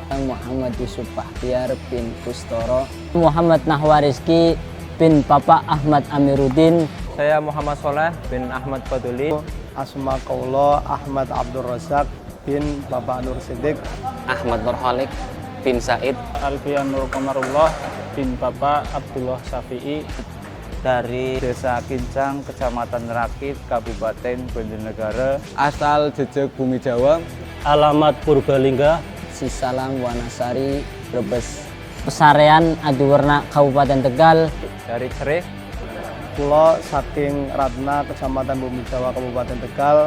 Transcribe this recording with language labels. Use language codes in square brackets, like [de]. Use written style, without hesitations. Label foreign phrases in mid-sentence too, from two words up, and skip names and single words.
[id] Muhammad Yusuf Bahtiar bin Kustoro. Muhammad Nahwariski bin Bapak Ahmad Amiruddin. Saya Muhammad Soleh bin Ahmad Faduli. Asma Kaulo Ahmad Abdul Razak bin Bapak Nur Siddiq. Ahmad Nurhalik bin Said. Alfian Nur Komarullah bin Bapak Abdullah Syafi'i. Dari Desa Kincang, Kecamatan Rakit, Kabupaten Banjarnegara. Asal jejak bumi Jawa. Alamat Purbalingga. Sisalang Wanasari Brebes. Pesarean Adiwerna Kabupaten Tegal. Dari Cerih. Pulau saking Ratna, Kecamatan Bumi Jawa, Kabupaten Tegal.